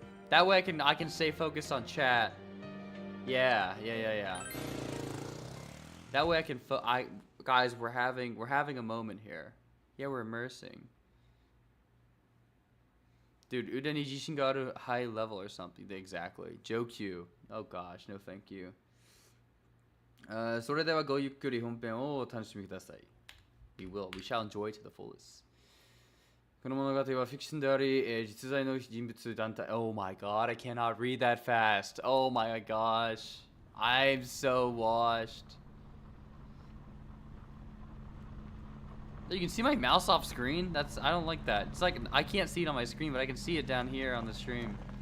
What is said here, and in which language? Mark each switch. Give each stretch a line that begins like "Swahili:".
English: That way I can stay focused on chat. Yeah. That way I can guys, we're having a moment here. Yeah, we're immersing. Dude, Udeni Jishin got a high level or something. Exactly. Joe Q. Oh gosh, no thank you.
Japanese: それではごゆっくり本編をお楽しみください.
English: We will. We shall enjoy to the fullest.
Japanese: この物語はフィクションであり、実在の人物団体。
English: Oh my god, I cannot read that fast. Oh my gosh. I'm so washed. You can see my mouse off screen? I don't like that. It's like, I can't see it on my screen, but I can see it down here on the stream.